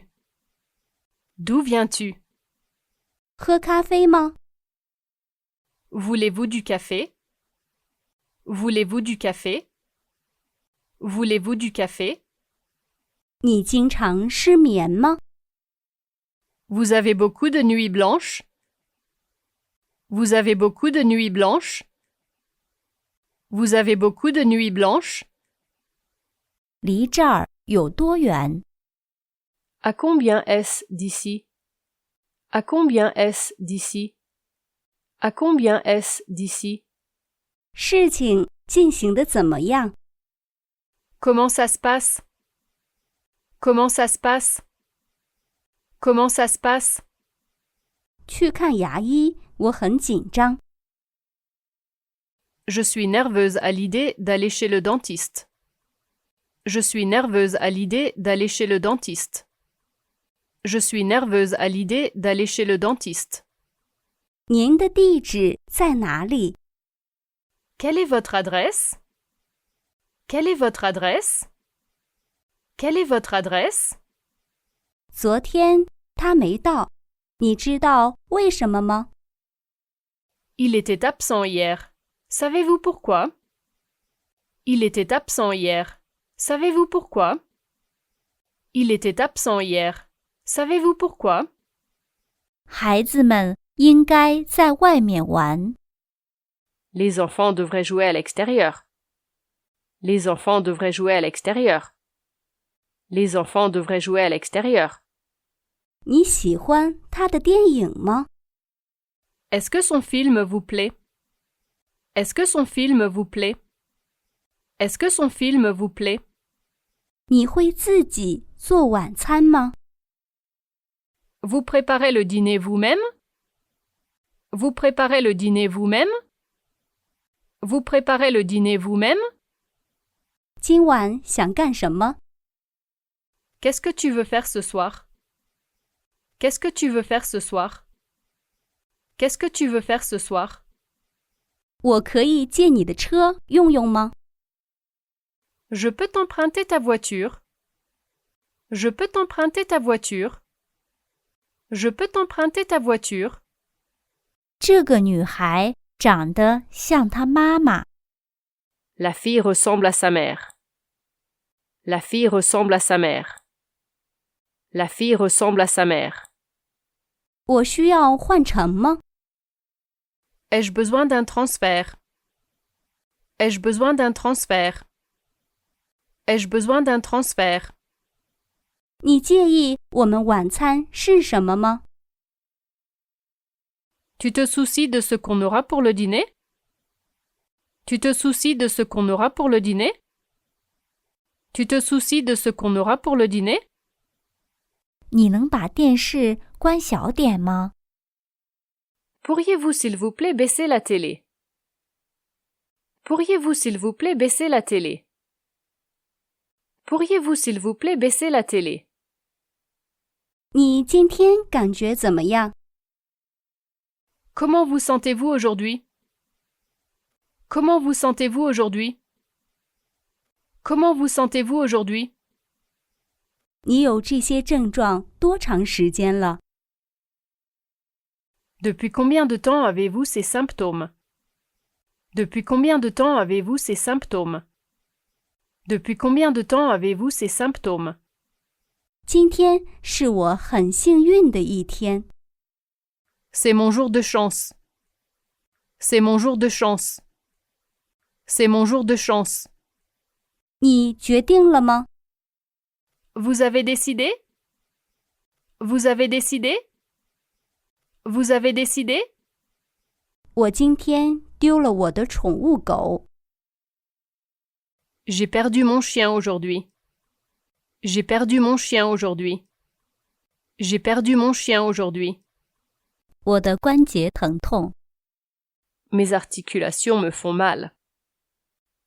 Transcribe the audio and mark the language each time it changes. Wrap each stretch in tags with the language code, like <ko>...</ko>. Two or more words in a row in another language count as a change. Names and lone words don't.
<fr>D'où viens-tu?</fr> <zh>喝咖啡吗？</zh> <fr>Voulez-vous du café? Voulez-vous du café? Voulez-vous du café?</fr> <zh>你经常失眠吗？</zh> <fr>Vous avez beaucoup de nuits blanches? Vous avez beaucoup de nuits blanches? Vous avez beaucoup de nuits blanches?</fr> <zh>离这儿有多远？</zh> <fr>À combien est-ce d'ici? À combien est-ce d'ici? À combien est-ce d'ici?</fr> <zh>事情进行得怎么样？</zh> <fr>Comment ça se passe? Comment ça se passe? Comment ça se passe?</fr> <zh>去看牙医，我很紧张。</zh> <fr>Je suis nerveuse à l'idée d'aller chez le dentiste. Je suis nerveuse à l'idée d'aller chez le dentiste. Je suis nerveuse à l'idée d'aller chez le dentiste.</fr> <zh>您的地址在哪里？</zh> <fr>Quelle est votre adresse? Quelle est votre adresse? Quelle est votre adresse?</fr> <zh>昨天他没到，你知道为什么吗？</zh> <fr>Il était absent hier. Savez-vous pourquoi? Il était absent hier. Savez-vous pourquoi? Il était absent hier. Savez-vous pourquoi?</fr> <zh>孩子们应该在外面玩。</zh> <fr>Les enfants devraient jouer à l'extérieur. Les enfants devraient jouer à l'extérieur. Les enfants devraient jouer à l'extérieur.</fr> <zh>你喜欢他的电影吗？</zh> <fr>Est-ce que son film vous plaît? Est-ce que son film vous plaît? Est-ce que son film vous plaît?</fr> <zh>你会自己做晚餐吗？</zh> <fr>Vous préparez le dîner vous-même? Vous préparez le dîner vous-même? Vous préparez le dîner vous-même?</fr> <zh>今晚想干什么？</zh> <fr>Qu'est-ce que tu veux faire ce soir? Qu'est-ce que tu veux faire ce soir? Qu'est-ce que tu veux faire ce soir?</fr> <zh>我可以借你的车用用吗？</zh> <fr>Je peux t'emprunter ta voiture. Je peux t'emprunter ta voiture. Je peux t'emprunter ta voiture.</fr> <zh>这个女孩长得像她妈妈。</zh> <fr>La fille ressemble à sa mère. La fille ressemble à sa mère. La fille ressemble à sa mère.</fr> <zh>我需要换乘吗？</zh> <fr>Ai-je besoin d'un transfert? Ai-je besoin d'un transfert? Ai-je besoin d'un transfert?</fr> <zh>你介意我们晚餐是什么吗？</zh> <fr>Tu te soucies de ce qu'on aura pour le dîner? Tu te soucies de ce qu'on aura pour le dîner? Tu te soucies de ce qu'on aura pour le dîner?</fr> <zh>你能把电视关小点吗？</zh> <fr>Pourriez-vous s'il vous plaît baisser la télé? Pourriez-vous s'il vous plaît baisser la télé? Pourriez-vous s'il vous plaît baisser la télé?</fr> <zh>你今天感觉怎么样？</zh> <fr>Comment vous sentez-vous aujourd'hui? Comment vous sentez-vous aujourd'hui? Comment vous sentez-vous aujourd'hui?</fr> <zh>你有这些症状多长时间了？</zh> <fr>Depuis combien de temps avez-vous ces symptômes? Depuis combien de temps avez-vous ces symptômes? Depuis combien de temps avez-vous ces symptômes?</fr> <zh>今天是我很幸运的一天。</zh> <fr>C'est mon jour de chance. C'est mon jour de chance. C'est mon jour de chance.</fr> <zh>你决定了吗？</zh> <fr>Vous avez décidé? Vous avez décidé? Vous avez décidé?</fr> <zh>我今天丢了我的宠物狗。</zh> <fr>J'ai perdu mon chien aujourd'hui. J'ai perdu mon chien aujourd'hui. J'ai perdu mon chien aujourd'hui.</fr> <zh>我的关节疼痛。</zh> <fr>Mes articulations me font mal.</fr>